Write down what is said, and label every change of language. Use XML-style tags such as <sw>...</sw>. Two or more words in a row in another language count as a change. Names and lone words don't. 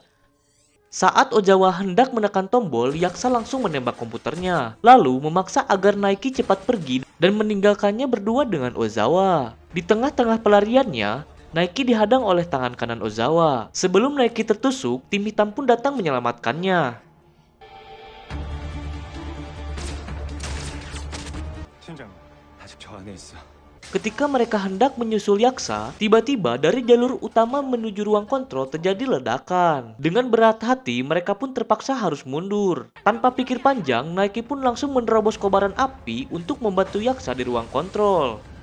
<id>Saat Ozawa hendak menekan tombol, Yaksa langsung menembak komputernya, lalu memaksa agar Naiki cepat pergi dan meninggalkannya berdua dengan Ozawa. Di tengah-tengah pelariannya, Naiki dihadang oleh tangan kanan Ozawa. Sebelum Naiki tertusuk, tim hitam pun datang menyelamatkannya.</id> <ko>팀장, 아직 저 안에 있어.</ko> <id>Ketika mereka hendak menyusul Yaksa, tiba-tiba dari jalur utama menuju ruang kontrol terjadi ledakan. Dengan berat hati, mereka pun terpaksa harus mundur. Tanpa pikir panjang, Naiki pun langsung menerobos kobaran api untuk membantu Yaksa di ruang kontrol.</id>